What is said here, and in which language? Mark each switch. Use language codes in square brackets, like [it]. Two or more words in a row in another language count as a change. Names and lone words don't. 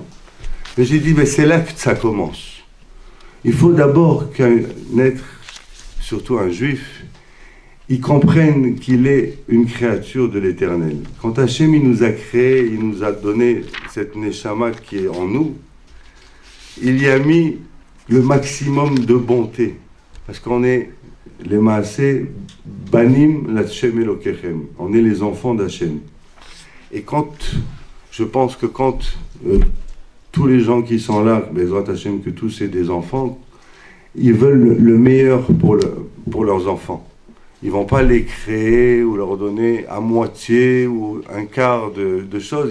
[fr] Mais j'ai dit, mais c'est là que ça commence. Il faut d'abord qu'un être, surtout un juif, il comprenne qu'il est une créature de l'Éternel. Quand Hachem il nous a créés, il nous a donné cette neshama qui est en nous, il y a mis le maximum de bonté. Parce qu'on est les [he] מעשה בנים להשם אלוקיכם. [fr] On est les enfants d'Hachem. Et je pense que quand tous les gens qui sont là, [he] בעזרת השם, [fr] que tous c'est des enfants, ils veulent le meilleur pour leurs enfants. Ils ne vont pas les créer ou leur donner à moitié ou un quart de choses.